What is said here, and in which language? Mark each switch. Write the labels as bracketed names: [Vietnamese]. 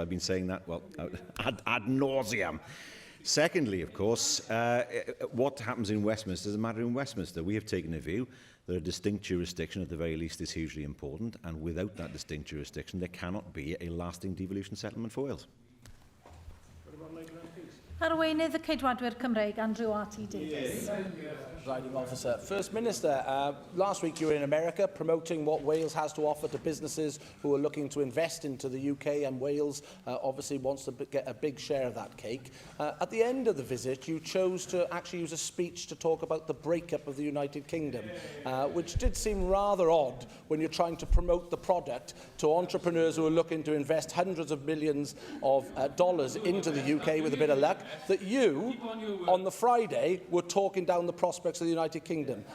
[English] I've been saying that, well, ad nauseam. Secondly, of course, what happens in Westminster is a matter in Westminster. We have taken a view that a distinct jurisdiction, at the very least, is hugely important, and without that distinct jurisdiction, there cannot be a lasting devolution settlement for Wales. [Welsh] Arweinydd y Ceidwadwyr Cymreig, Andrew R.T. Davies. [English] Presiding Officer. First Minister, last week you were in America promoting what Wales has to offer to businesses who are looking to invest into the UK, and Wales obviously wants to get a big share of that cake. At the end of the visit, you chose to actually use a speech to talk about the breakup of the United Kingdom, which did seem rather odd when you're trying to promote the product to entrepreneurs who are looking to invest hundreds of millions of dollars into the UK with a bit of luck, that you, on the Friday, were talking down the prospects of the United Kingdom.